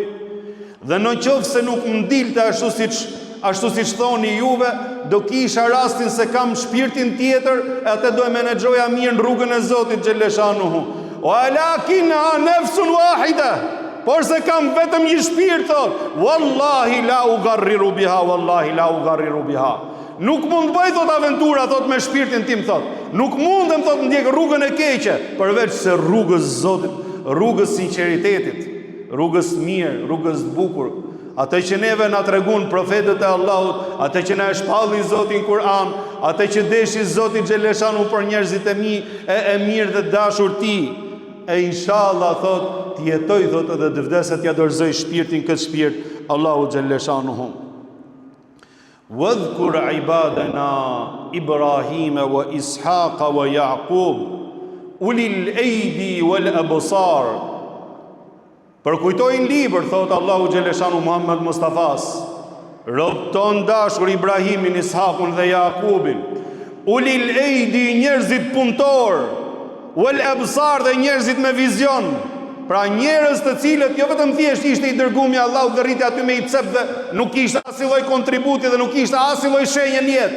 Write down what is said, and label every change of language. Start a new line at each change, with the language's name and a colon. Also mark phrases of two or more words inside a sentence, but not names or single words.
Albanian: Dhe në qoftë se nuk më dilte ashtu siç thoni juve, do kisha rastin se kam shpirtin tjetër, e atë do e menaxhoja mirë në rrugën e Zotit xhaleshanuhu.
Arabic: ولكن نفس واحدة,
Albanian: por se kam vetëm një shpirt, thot,
Arabic: والله لا أغرر بها والله لا أغرر بها.
Albanian: Nuk mund bëj, thot, aventura, thot, me shpirtin tim, thot. Nuk mundem, thot, ndjek rrugën e keqe, përveç se rrugës Zotit, rrugës sinqeritetit, rrugës mirë, rrugës bukur. Atë që neve na tregun profetët e Allahut, atë që na e shpalli Zoti në Kur'an, atë që deshi Zoti xhaleshanu për njerëzit e mirë dhe dashur ti. E inshallah, thot, të jetoj, thot, edhe të vdeset ja dorëzoj shpirtin këtë shpirt Allahu xhaleshanuhu.
Arabic: واذكر عبادنا إبراهيم وإسحاق ويعقوب أولي الأيدي والأبصار.
Albanian: Përkujtojnë libër, thot Allahu xhaleshanu Muhammed Mustafas, rob ton dashur Ibrahimin, Ishaqun dhe Jaqubin,
Arabic: أولي الأيدي,
Albanian: njerëzit punëtor,
Arabic: والأبصار,
Albanian: dhe njerëzit me vizion. Pra njerëz të cilët jo vetëm thjesht ishte i dërguar Allahu dhe rriti aty me i cep dhe nuk kishte asnjë lloj kontributi dhe nuk kishte asnjë lloj shenje në jetë.